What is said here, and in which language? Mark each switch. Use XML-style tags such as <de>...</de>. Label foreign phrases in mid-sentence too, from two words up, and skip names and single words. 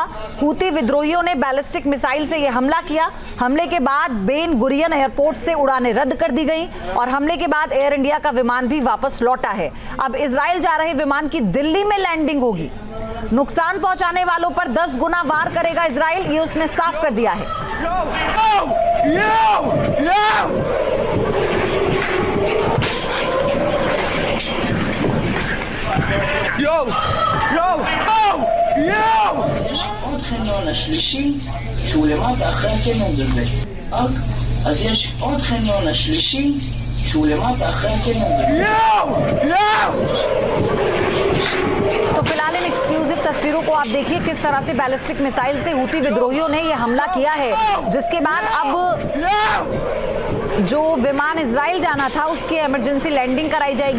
<hi>हूती विद्रोहियों ने बैलिस्टिक मिसाइल से यह हमला किया। हमले के बाद बेन गुरियन एयरपोर्ट से उड़ानें रद्द कर दी गई और हमले के बाद एयर इंडिया का विमान भी वापस लौटा है। अब इजराइल जा रहे विमान की दिल्ली में लैंडिंग होगी। नुकसान पहुंचाने वालों पर 10 गुना वार करेगा इजराइल, ये उसने साफ कर दिया है।</hi> <he>עוד חניון השלישי שהוא למטה אחרי הקניון הזה. אז יש עוד חניון השלישי שהוא למטה אחרי הקניון הזה.</he> <hi>तो फिलहाल इन एक्सक्लूसिव तस्वीरों को आप देखिए किस तरह से बैलिस्टिक मिसाइल से हूती विद्रोहियों ने यह हमला किया है, जिसके बाद अब जो विमान इजराइल जाना था उसकी</hi> <en>emergency landing</en> <hi>कराई जाएगी।</hi>